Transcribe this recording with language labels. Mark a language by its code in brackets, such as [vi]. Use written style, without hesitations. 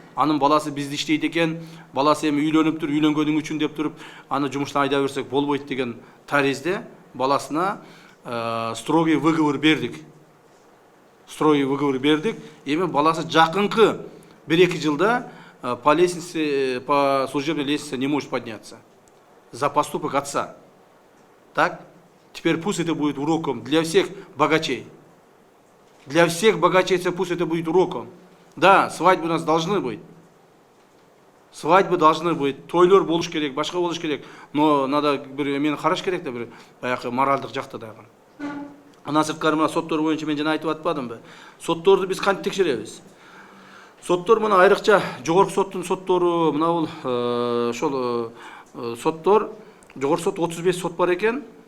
[ky] Анын баласы бизде иштейт экен, баласы эми үйлөнүптүр, үйлөнгөнүң үчүн деп туруп, аны жумуштан айдап берсек болбойт деген таризде баласына строгий выговор бердик. Строгий выговор бердик. Эми баласы жакынкы 1-2 жылда [ru] по лестнице, по служебной лестнице не может подняться за поступок отца. Так? Теперь пусть это будет уроком для всех богачей. Для всех богачей пусть это будет уроком. Да, свадьбы у нас должны быть. Свадьбы должны быть. [ky] Тойлор болуш керек, башка болуш керек. [ru] Но надо [ky] бир мени караш керек да, бир баягы моралдык жакта дагы. Анан сырткары мына соттор боюнча мен жана айтып атпадымбы? Сотторду биз кантип текшеребиз? Соттор мына айрыкча жогорку соттун соттору, мына бул ошол соттор, жогорку сот 35 сот бар экен.